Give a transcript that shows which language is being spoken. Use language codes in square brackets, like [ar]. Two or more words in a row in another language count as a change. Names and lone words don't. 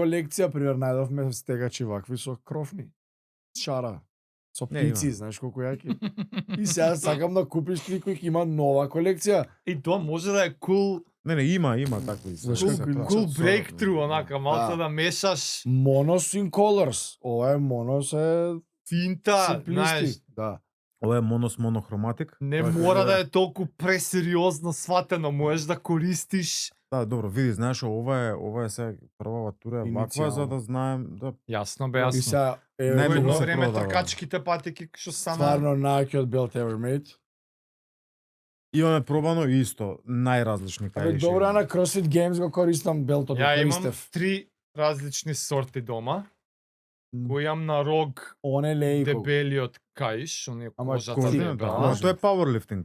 [mk] колекција, пример, најдовме стегачи вакви со крофни. Шара. Со Не, пици, има. знаеш колку јаки. И сега сакам да купиш ти кој има нова колекција. И тоа може да е кул Не, има такви. Знаеш се колку- тоа. кул со- breakthrough, онака, малце Да. да мешаш [en] Monos in colors. [mk] Ова е Monos е финта, знаеш. симплисти. Да. Ова е монохроматик. Не Така, мора да. да е толку пресериозно сватено, можеш да користиш. Да, добро, види, знаеш, ова е сега првава тура е ваква Иницијално. за да знаем да Јасно бе, И јасно. сега Најмногу Едно едно се време продава. тркачките патеки што стана. стварно најакиот [en] belt ever made. [mk] имаме пробано исто најразлични Абе, каиши. добро, ја на CrossFit Games го користам белтот, го Ја имам користев. 3 различни сорти дома. Го имам на рог Он е лејко. дебелиот каиш, оние Ама кожата кожен, Кожен, дебела. да. Ама тоа е powerlifting.